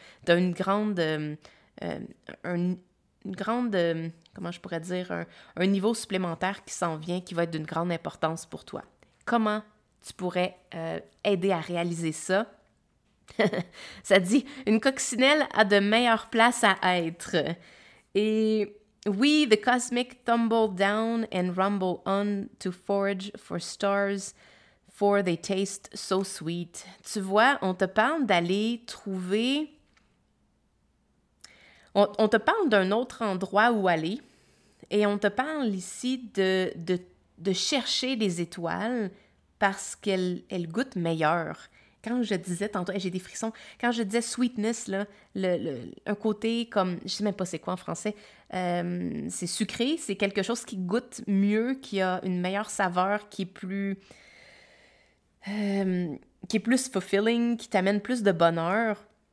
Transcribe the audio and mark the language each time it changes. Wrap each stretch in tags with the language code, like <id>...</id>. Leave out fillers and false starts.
<fr>Donc, tu as une grande, comment je pourrais dire, un niveau supplémentaire qui s'en vient, qui va être d'une grande importance pour toi. Comment tu pourrais aider à réaliser ça? Ça dit, une coccinelle a de meilleures places à être.</fr> <en>Et we, the cosmic, tumble down and rumble on to forge for stars, for they taste so sweet.</en> <fr>Tu vois, on te parle d'aller trouver... On te parle d'un autre endroit où aller et on te parle ici de chercher des étoiles parce qu'elles goûtent meilleur. Quand je disais tantôt, j'ai des frissons, quand je disais sweetness, là, un côté comme, je sais même pas c'est quoi en français, c'est sucré, c'est quelque chose qui goûte mieux, qui a une meilleure saveur, qui est plus fulfilling, qui t'amène plus de bonheur.</fr>